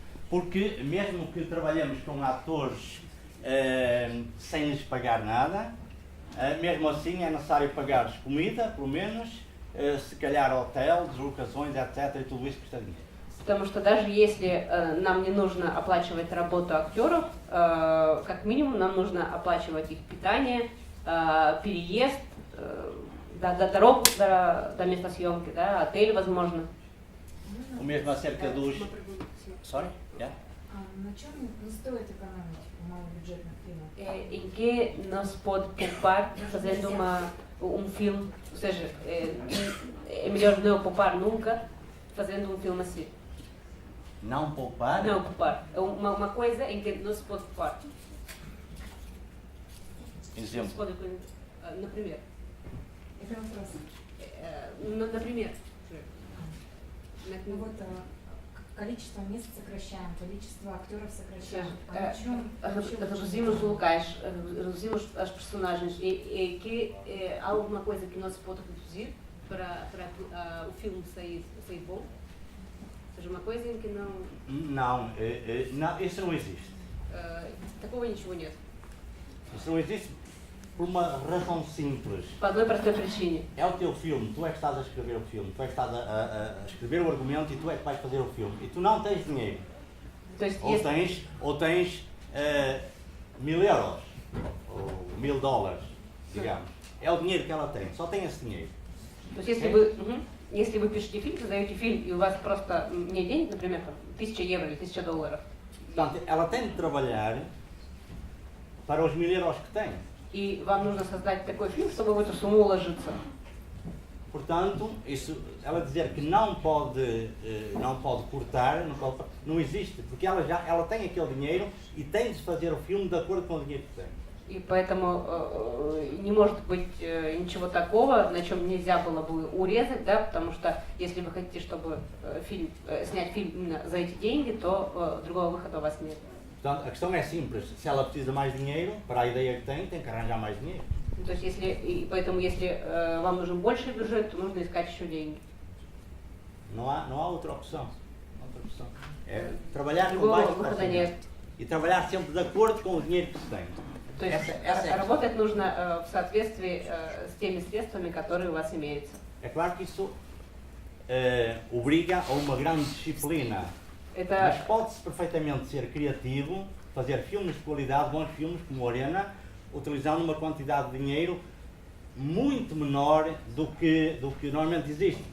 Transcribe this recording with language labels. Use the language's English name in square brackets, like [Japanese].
[Portuguese] Porque mesmo que trabalhemos com atores sem lhes pagar nada, mesmo assim é necessário pagar-lhes comida, pelo menos, se calhar hotel, deslocações, etc. E tudo isso custa dinheiro. [Russian] Потому что даже если нам не нужно оплачивать работу актеров, как минимум нам нужно оплачивать их питание, переезд, дорогу до места съемки, да, отель, возможно. [Portuguese] O mesmo acerca dos... [English] Sorry? Yeah? [Russian] На чем не стоит экономить в малобюджетных фильмах? [Portuguese] Em que não se pode poupar fazendo filme, ou seja, é melhor não poupar nunca fazendo filme assim. Não poupar? Não poupar. É uma coisa em que não se pode poupar. Exemplo. [Russian] Например. Это вопрос. Например. Ну вот, количество мест soкращаем, количество актеров soкращаем. А [Portuguese] Reduzimos locais, reduzimos as personagens. E que há alguma coisa que não se pode reduzir para o filme sair bom? Ou seja, uma coisa em que não... Não, isso não existe. [Russian] Такого ничего нет. [Portuguese] Isso não existe por uma razão simples. [Russian] По одной простой причине. [Portuguese] É o teu filme, tu é que estás a escrever o filme, tu é que estás a escrever o argumento e tu é que vais fazer o filme. E tu não tens dinheiro. [Russian] То есть, [Portuguese] Ou tens 1000 euros. $1000, digamos. É o dinheiro que ela tem, só tem esse dinheiro. [Russian] То есть если вы пишете фильм, создаете фильм, и у вас просто нет денег, например, там, 1000 евро или $1000, [Portuguese] Portanto, ela tem de trabalhar para os 1000 euros que tem. [Russian] и вам нужно создать такой фильм, чтобы в эту сумму уложиться. [Portuguese] Portanto, isso, ela dizer que não pode cortar, não existe, porque ela tem aquele dinheiro e tem de fazer o filme de acordo com o dinheiro que tem. [Russian] И поэтому не может быть ничего такого, на чем нельзя было бы урезать, да, потому что если вы хотите, чтобы снять фильм именно за эти деньги, то другого выхода у вас нет. [Portuguese] Portanto, a questão é simples, se ela precisa de mais dinheiro, para a ideia que tem que arranjar mais dinheiro. [Russian] То есть поэтому если вам нужен больший бюджет, то нужно искать еще деньги. [Portuguese] Não há outra opção. É trabalhar com [Russian] Другого [Portuguese] baixo [Russian] выхода нет. [Portuguese] e trabalhar sempre de acordo com o dinheiro que se tem. [Russian] То есть работать нужно в соответствии с теми средствами, которые у вас имеются. [Portuguese] É claro que isso obriga a uma grande disciplina, mas pode-se perfeitamente ser criativo, fazer filmes de qualidade, bons filmes como Arena, utilizando uma quantidade de dinheiro muito menor do que normalmente existe.